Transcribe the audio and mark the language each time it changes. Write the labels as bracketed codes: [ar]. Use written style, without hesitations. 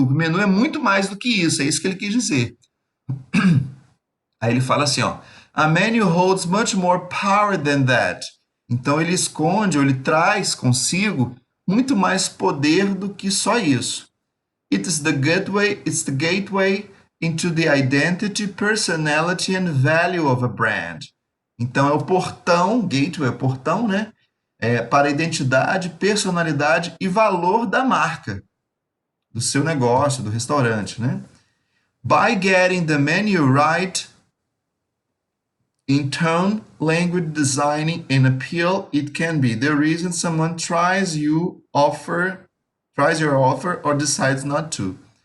[pt] O menu é muito mais do que isso, é isso que ele quis dizer. Aí ele fala assim, ó, [en] a menu holds much more power than that. [pt] Então ele esconde, ou ele traz consigo muito mais poder do que só isso. [en] It's the gateway into the identity, personality and value of a brand. [pt] Então é o portão, gateway é o portão, né? para a identidade, personalidade e valor da marca, do seu negócio, do restaurante, né? [en] By getting the menu right in tone, language, designing, and appeal, it can be the reason someone tries your offer or decides not to.